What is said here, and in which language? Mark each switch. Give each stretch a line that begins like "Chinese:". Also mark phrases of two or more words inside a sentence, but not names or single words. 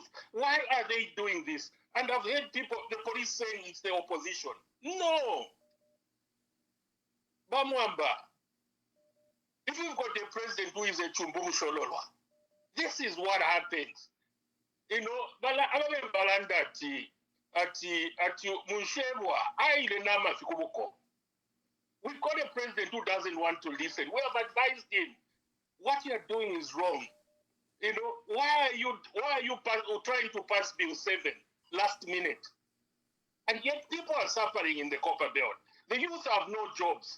English: Why are they doing this? And I've heard people, the police saying it's the opposition. No. Bamwamba, if you've got a president who is a Chumbumu Shololwa, this is what happens. You know,
Bemba: Balanda ati Munshebwa, aile nama fikubuko.
English: We've got a president who doesn't want to listen. We have advised him. What you're doing is wrong. You know, why are you trying to pass Bill 7 last minute? And yet people are suffering in the Copperbelt. The youth have no jobs.